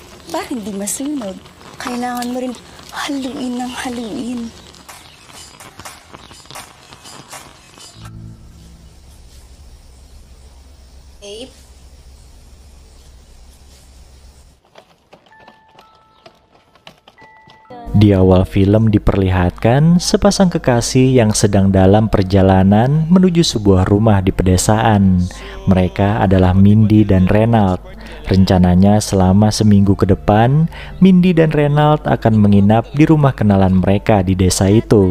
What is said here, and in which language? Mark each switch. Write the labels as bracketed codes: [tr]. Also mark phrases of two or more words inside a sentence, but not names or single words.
[tl] Bakit di masunog? Kailangan mo rin haluin ng haluin. Babe? [id] Di awal film diperlihatkan sepasang kekasih yang sedang dalam perjalanan menuju sebuah rumah di pedesaan. Mereka adalah Mindy dan Reynald. Rencananya selama seminggu ke depan, Mindy dan Reynald akan menginap di rumah kenalan mereka di desa itu.